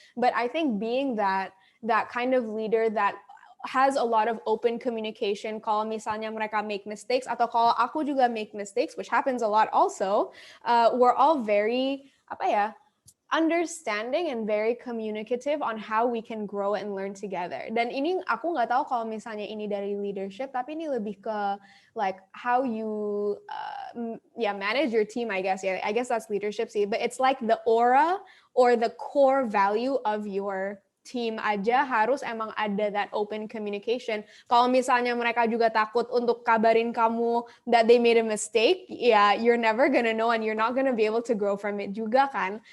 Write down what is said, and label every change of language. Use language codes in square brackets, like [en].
[en] But I think being that kind of leader that has a lot of open communication, [id] kalau misalnya mereka [en] make mistakes [id] atau kalau aku juga [en] make mistakes, which happens a lot also, we're all very understanding and very communicative on how we can grow and learn together. [id] Dan ini aku nggak tahu kalau misalnya ini dari leadership, tapi ini lebih ke [en] like how you manage your team, I guess. Yeah, I guess that's leadership sih. But it's like the aura or the core value of your team [id] aja harus emang ada [en] that open communication. [id] Kalau misalnya mereka juga takut untuk kabarin kamu [en] that they made a mistake, you're never gonna know and you're not gonna be able to grow from it [id] juga kan.